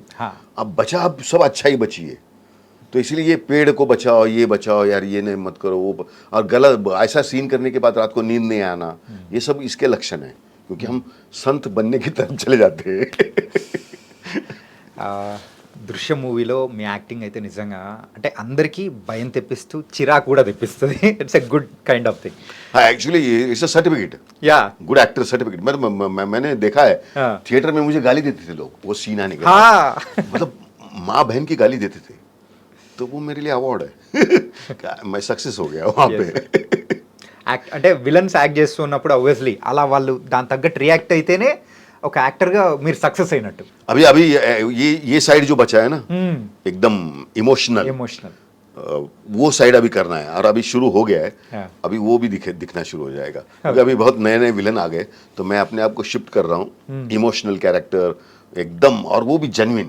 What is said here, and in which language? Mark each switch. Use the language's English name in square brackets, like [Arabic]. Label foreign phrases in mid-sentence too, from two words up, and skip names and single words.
[Hindi] अब बचा, अब सब अच्छा ही बची है, तो इसलिए ये पेड़ को बचाओ, ये बचाओ यार, ये नहीं मत करो, वो और गलत ऐसा सीन करने के बाद रात को नींद नहीं आना, ये सब इसके लक्षण हैं, क्योंकि हम संत बनने की तरफ चले जाते हैं। [Telugu] దృశ్యం మూవీలో మీ యాక్టింగ్ అయితే నిజంగా అంటే అందరికీ భయం తెప్పిస్తూ చిరాకు కూడా తెప్పిస్తుంది. [English] it's a good kind of thing. हाँ actually it's a certificate, యా good actor certificate. [Hindi] मैंने देखा है हाँ. थिएटर में मुझे गाली देते थे लोग, वो सीन आने के बाद. హా मतलब माँ बहन की गाली देते थे, तो वो मेरे लिए अवार्ड है. मैं सक्सेस हो गया वहाँ पे. [Telugu] యాక్ట్ అంటే విలన్స్ యాక్ట్ చేస్తున్నప్పుడు obviously అలా వాళ్ళు దాని తగ్గట్టు రియాక్ట్ అయితేనే ఒక యాక్టర్గా మీరు సక్సెస్ అయినట్టు. [Hindi] अभी अभी ये साइड जो बचा है ना एकदम इमोशनल, [Telugu] ఎమోషనల్. [Hindi] वो साइड अभी करना है और अभी शुरू हो गया है. हाँ. अभी वो भी दिखना शुरू हो जाएगा क्योंकि अभी बहुत नए नए विलन आ गए, तो मैं अपने आप को शिफ्ट कर रहा हूँ इमोशनल कैरेक्टर एकदम, और वो भी जेन्युइन.